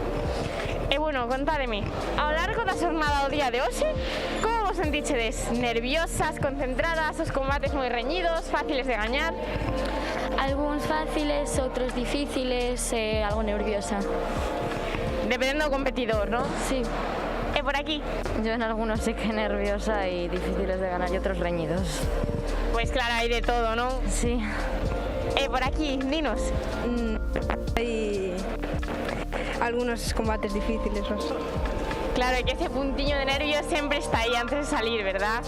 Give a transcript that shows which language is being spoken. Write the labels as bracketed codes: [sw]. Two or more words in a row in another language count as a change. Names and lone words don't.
[gl] E bueno, contádeme, ao largo da xornada do día de hoxe, como vos sentichedes? Nerviosas, concentradas, os combates moi reñidos, fáciles de gañar? Alguns fáciles, outros difíciles e algo nerviosa. [es] Dependendo do competidor, ¿no? Sí. [gl] E por aquí? [es] Yo en algunos sí que nerviosa y difíciles de ganar y otros reñidos. Pues claro, hay de todo, ¿no? Sí. Por aquí, dinos. Hay algunos combates difíciles, ¿no? Claro, que ese puntiño de nervios siempre está ahí antes de salir, ¿verdad?